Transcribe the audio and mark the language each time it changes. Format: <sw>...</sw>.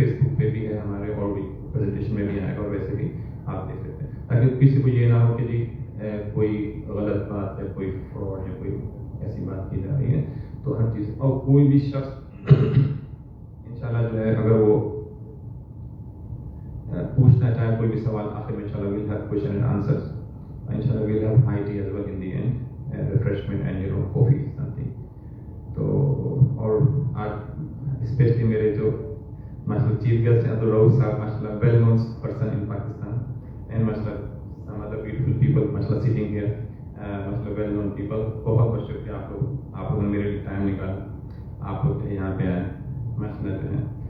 <ur>Face بک پہ بھی ہے ہمارے اور بھی پریزنٹیشن میں بھی آئے گا اور ویسے بھی آپ دیکھ سکتے ہیں تاکہ کسی کو یہ نہ ہو کہ جی کوئی غلط بات یا کوئی فراڈ یا کوئی ایسی بات کی جا رہی ہے. تو ہر چیز اور کوئی بھی شخص انشاءاللہ جو ہے اگر وہ پوچھنا چاہے کوئی بھی سوال آخر میں انشاءاللہ</ur> <en>we'll have question and answers. انشاءاللہ we'll have high tea as well in the end, refreshment and coffee something.</en> <ur>تو اور آج اسپیشلی میرے جو ماشاءاللہ چیف گیسٹ ہیں عبدالرؤف صاحب ماشاءاللہ</ur> <en>well known person in Pakistan and</en> <ur>ماشاءاللہ</ur> <en>some other beautiful people</en> <ur>ماشاءاللہ</ur> <en>sitting here</en> <ur>ماشاءاللہ</ur> <en>well known people.</en> <ur>بہت بہت شکریہ آپ لوگوں نے میرے لیے ٹائم نکالا آپ لوگ یہاں پہ آئے ماشاءاللہ جو ہے.</ur>